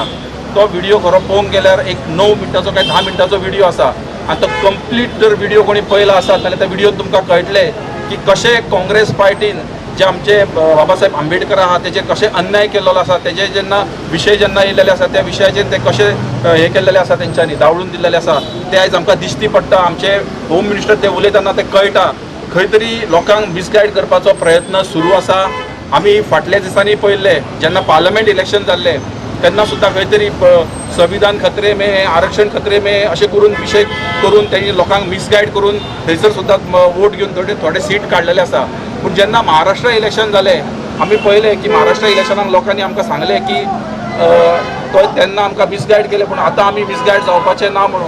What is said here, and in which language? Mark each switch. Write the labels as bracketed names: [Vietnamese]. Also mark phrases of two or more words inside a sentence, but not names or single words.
[Konkani] तो व्हिडिओ खरो पळोवंक गेल्यार एक 9 मिनटाचो काय 10 मिनटाचो व्हिडिओ आसा आनी तो कंप्लीट जर व्हिडिओ कोणी पळयला आसत जाल्यार त्या व्हिडिओन तुमकां कळटलें की कशें काँग्रेस पार्टीन जे आमचे बाबासाहेब आंबेडकर आहा तेजे कशें अन्याय केल्लो आसा, तेजे जेन्ना विशय जेन्ना येयलेले आसा त्या विशयाचेर ते कशें हे केल्लेले आसा, तेंच्यांनी दावळून दिल्लेले आसा ते आयज आमकां दिश्टी पडटा. आमचे [English] home minister [Konkani] ते उलयतना ते कळटा खंय तरी लोकांक मिसगायड करपाचो प्रयत्न सुरू आसा. आमी फाटल्या दिसांनी पळयल्ले जेन्ना [English] parliament election [Konkani] जाल्ले तेन्ना सुद्दां खंय तरी [Hindi] संविधान खतरे में, आरक्षण खतरे में [Konkani] अशें करून विशय करून तेणी लोकांक मिसगायड करून थंयसर सुद्दां वोट घेवन थोडे सीट काडलेले आसा. पूण जेन्ना महाराष्ट्र इलेक्शन जालें आमी पळयलें की महाराष्ट्र इलेक्शनाक लोकांनी आमकां सांगलें की तो तेन्ना आमकां मिसगायड केलें पूण आतां आमी मिसगायड जावपाचें ना म्हणून.